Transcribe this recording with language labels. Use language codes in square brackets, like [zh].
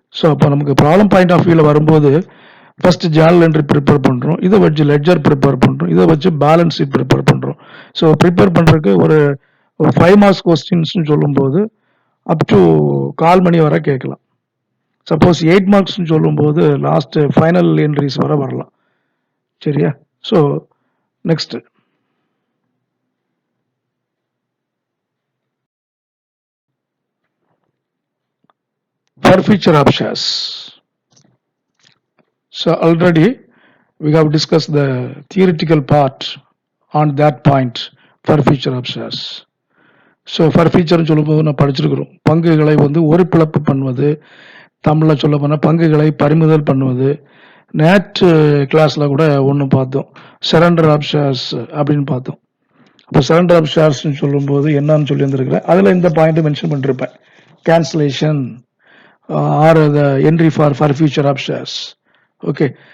[ta] So அப்போ நமக்கு problem point of வியூவில் வரும்போது ஃபர்ஸ்ட் ஜேர்னல் என்ட்ரி ப்ரிப்பேர் பண்ணுறோம், இதை வச்சு லெட்ஜர் ப்ரிப்பேர் பண்ணுறோம், இதை வச்சு பேலன்ஸ் ஷீட் ப்ரிப்பேர் பண்ணுறோம். ஸோ ப்ரிப்பேர் பண்ணுறதுக்கு ஒரு 5 மார்க்ஸ் கொஸ்டின்ஸ்னு சொல்லும்போது அப் டு கால் மணி வரை கேட்கலாம். சப்போஸ் 8 மார்க்ஸ்னு சொல்லும்போது லாஸ்ட் ஃபைனல் என்ட்ரிஸ் வரை வரலாம். சரியா? [en] So next forfeiture of shares. So already we have discussed the theoretical part on that point, forfeiture of shares. [ta] So ஃபர்ஃபீச்சர்னு சொல்லும்போது நான் படிச்சிருக்கிறோம். பங்குகளை வந்து ஒரு பிளப்பு பண்ணுவது, தமிழில் சொல்ல போனால் பங்குகளை பறிமுதல் பண்ணுவது. நேற்று கிளாஸில் கூட ஒன்று பார்த்தோம், சரண்டர் ஆஃப் ஷேர்ஸ் அப்படின்னு பார்த்தோம். அப்போ சரண்டர் ஆஃப் ஷேர்ஸ்ன்னு சொல்லும்போது என்னன்னு சொல்லி வந்துருக்கிறேன். அதில் இந்த பாயிண்ட்டை mention பண்ணிருப்பேன், [en] Cancellation or the entry for forfeiture of shares. [ta] Okay.